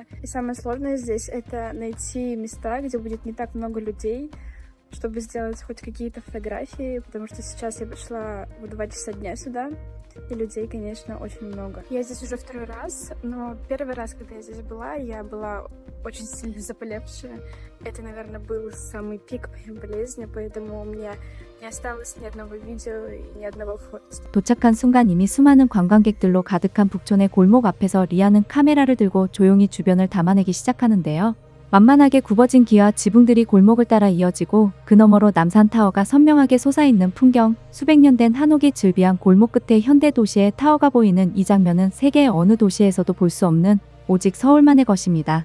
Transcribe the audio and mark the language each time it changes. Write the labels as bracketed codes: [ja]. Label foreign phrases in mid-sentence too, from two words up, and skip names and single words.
[ru] И самое сложное здесь — это найти места, где будет не так много людей, чтобы сделать хоть какие-то фотографии, потому что сейчас я пришла в 2 часа дня сюда, и людей, конечно, очень много. Я здесь уже второй раз, но первый раз, когда я здесь была, я была очень сильно заболевшая. Это, наверное, был самый пик моей болезни, поэтому у меня не осталось ни одного видео и ни одного фото. [ko] 도착한 순간 이미 수많은 관광객들로 가득한 북촌의 골목 앞에서 리아는 카메라를 들고 조용히 주변을 담아내기 시작하는데요. 만만하게 굽어진 기와 지붕들이 골목을 따라 이어지고 그 너머로 남산타워가 선명하게 솟아있는 풍경, 수백 년 된 한옥이 즐비한 골목 끝에 현대 도시의 타워가 보이는 이 장면은 세계의 어느 도시에서도 볼 수 없는 오직 서울만의 것입니다.